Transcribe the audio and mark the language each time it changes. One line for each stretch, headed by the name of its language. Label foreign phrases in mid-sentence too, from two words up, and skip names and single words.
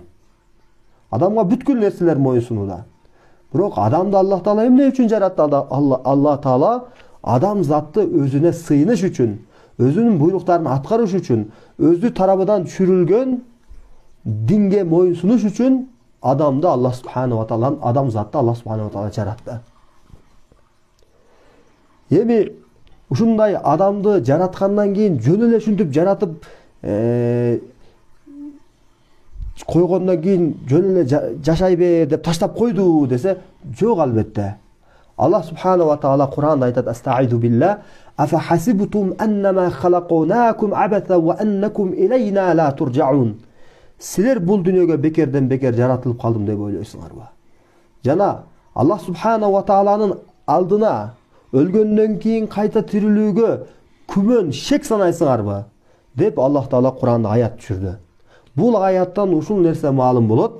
Kyrgyz: Адамга бүткүл нерселер моюнсунууда. Бирок адамды Аллах Таала эмне үчүн жаратты? Аллах Таала адам затты өзүнө сыйыныш үчүн, өзүнүн буйруктарын аткарыш үчүн, өзү тарабынан түшүрүлгөн динге моюнсунуш үчүн адамды Аллах Субханаху ва Таала, адам затты Аллах Субханаху ва Таала жаратты. Эми ушундай адамды жараткандан кийин жөн эле ушинтип жаратып койгондон кийин жөн эле жашай бер деп таштап койду десе, жок албетте. Аллах Субханаху ва Таала Кур'анда айтат:
Arabic: "أستعيذ بالله أفحسبتم أنما خلقناكم عبثا وأنكم إلينا لا ترجعون."
Kyrgyz: Силер бул дүйнөгө бекерден бекер жаратылып калдым деп ойлойсуңарбы? Жана Аллах Субханаху ва Тааланын алдына өлгөндөн кийин кайта тирилүүгө күмөн, шек санайсыңарбы? Деп Аллах Таала Кур'анда аят түшүрдү. Бул аяттан ушул нерсе маалым болот.